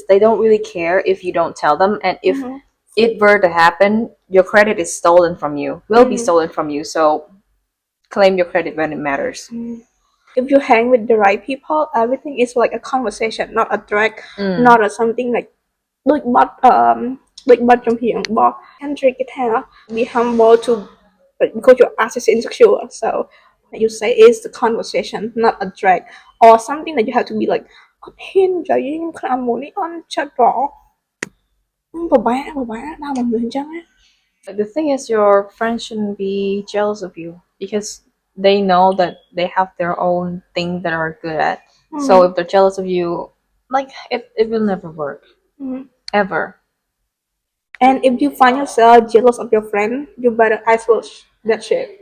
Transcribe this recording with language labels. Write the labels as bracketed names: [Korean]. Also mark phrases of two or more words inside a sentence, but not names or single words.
[English] They don't really care if you don't tell them, and if it were to happen, your credit is stolen from you. Will be stolen from you. So claim your credit when it matters. if you hang with the right people everything is like a conversation not a drag not a something like [Khmer] ដូចបត់ដូចបត់ចំហៀងបោះ [English] Kendrick គេថា be humble to because your ass is insecure so what you say is the conversation not a drag or something that you have to be like [Khmer] អត់ហ៊ាននិយាយខ្ញុំខ្លាចមួយនេះអន់ចិត្តបងពិបាកដល់មិនអញ្ចឹងណា [English] The thing is, your friends shouldn't be jealous of you because they know that they have their own thing that are good at. So if they're jealous of you, like it will never work. Ever. And if you find yourself jealous of your friend you better isolate that shit.